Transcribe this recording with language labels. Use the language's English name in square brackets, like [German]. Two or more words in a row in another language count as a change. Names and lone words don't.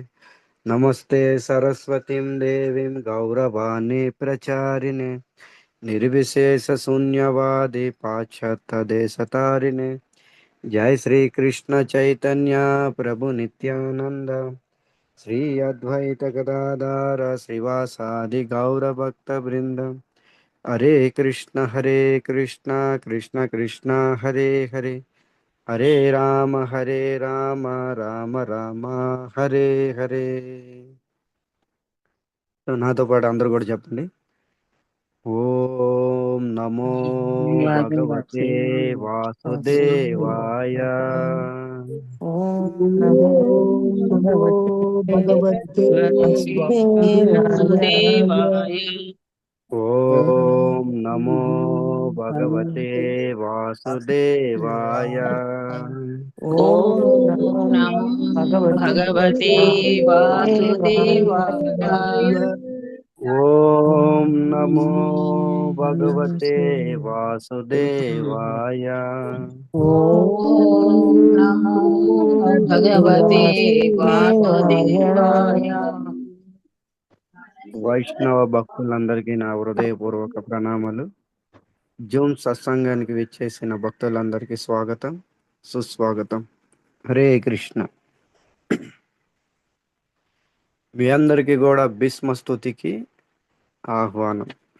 [Sanskrit] नमस्ते सरस्वतीं देवीं गौरवाणी प्रचारिणे निर्विशेषशून्यवादी पाश्चात्यदेशतारिणे। जय श्री कृष्ण चैतन्य प्रभु नित्यानंद श्री अद्वैत गदाधर श्रीवासादि गौर भक्त वृंद। हरे कृष्ण कृष्ण कृष्ण हरे हरे, हरे राम राम राम हरे हरे। [Telugu] సో నాతో పాటు అందరూ కూడా చెప్పండి. [Sanskrit] ఓం నమో భగవతే భగవతే వాసుదేవాయ. వాసుదేవాయ. ఓం నమో ఓం నమో భగవతే భగవతే వాసుదేవాయ. వాసుదేవాయ. ఓం నమో ఓం భగవతే భగవతే వాసుదేవాయ. ఓం నమో ఓం నమో భగవతే భగవతే వాసుదేవాయ. వాసుదేవాయ. ఓం నమో భగవతే వాసుదేవాయ. ఓం ఓం నమో భగవతే వాసుదేవాయ. వాసుదేవాయ. [Telugu] వైష్ణవ భక్తులందరికీ నా హృదయపూర్వక ప్రణామాలు. జూమ్ సత్సంగానికి విచ్చేసిన భక్తులందరికీ స్వాగతం, సుస్వాగతం. [Sanskrit] హరే కృష్ణ. [Telugu] మీ అందరికీ కూడా భీష్మ స్తుతికి ఆహ్వానం.